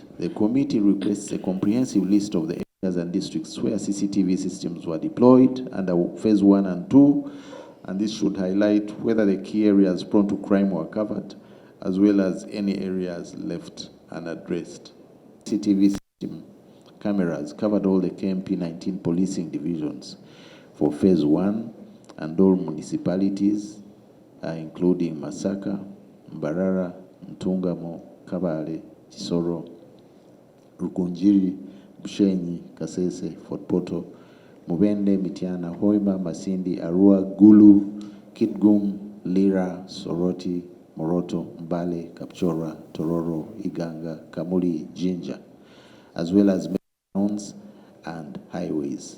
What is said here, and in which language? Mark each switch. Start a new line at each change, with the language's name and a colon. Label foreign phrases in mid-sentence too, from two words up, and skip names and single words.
English: The committee requests a comprehensive list of the areas and districts where CCTV systems were deployed under phase 1 and 2, and this should highlight whether the key areas prone to crime were covered, as well as any areas left unaddressed. CCTV system cameras covered all the KMP 19 policing divisions for phase 1 and all municipalities, including Masaka, Mbarara, Ntungamo, Kabale, Chisoro, Rukunjiri, Bushenyi, Kasese, Fort Portal, Mubende, Mitiana, Hoima, Masindi, Arua, Gulu, Kitgum, Lira, Soroti, Moroto, Mbale, Kapchora, Tororo, Iganga, Kamuli, Jinja, as well as towns and highways.